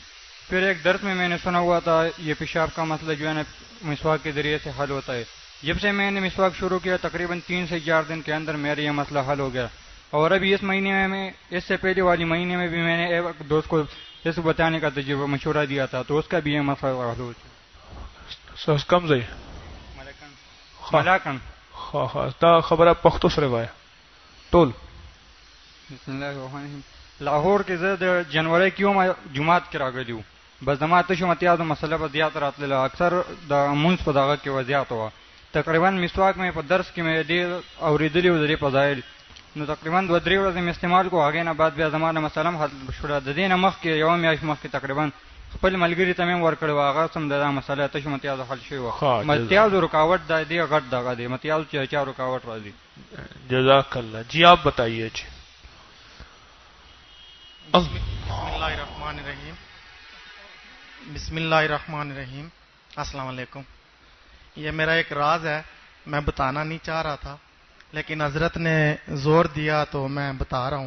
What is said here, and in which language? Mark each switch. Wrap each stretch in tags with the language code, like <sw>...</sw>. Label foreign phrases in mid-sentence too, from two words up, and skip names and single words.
<ur>پھر ایک درس میں نے سنا ہوا تھا یہ پیشاب کا مسئلہ جو ہے نا مسواک کے ذریعے سے حل ہوتا ہے. جب سے میں نے مسواک شروع کیا تقریباً 3 سے 4 دن کے اندر میرا یہ مسئلہ حل ہو گیا. اور ابھی اس مہینے میں اس سے پہلے والی مہینے میں بھی میں نے ایک دوست کو اس کو بتانے کا تجربہ مشورہ دیا تھا تو اس کا بھی یہ مسئلہ حل ہو گیا. کم زی</ur> <ps>ملاکن دا خبر پختو سره وای ټول.</ps> <ar>بسم الله الرحمن الرحیم.</ar> <ps>لاہور کې زه د جنوري کې هم جمعات کې راغلی وم، بس زما ته شو متیا د مسله په زیات راتله، اکثر د مونږ په دغه کې وضعیت وه. تقریبا مسواک مې په درس کې مې ډېر اورېدلي و د دې فضایل، نو تقریبا 2-3 ورځې مې استعمال کو. هغې نه بعد بیا زما د مسله هم حل شوله. د دې نه مخکې یوه میاشت مخکې تقریبا خپل ملګري ته مې ورکړی و، هغه سم د دا مسله ته شو متیازو حل شوی وه. متیازو رکاوټ دا دی غټ دغه دی، متیازو چې چا رکاوټ راځي.</ps> <ar>جزاک اللہ.</ar> <ur>جی آپ بتائیے. جی</ur> <ar>بسم اللہ الرحمن الرحیم. السلام علیکم.</ar> <ur>یہ میرا ایک راز ہے، میں بتانا نہیں چاہ رہا تھا لیکن حضرت نے زور دیا تو میں بتا رہا ہوں.</ur>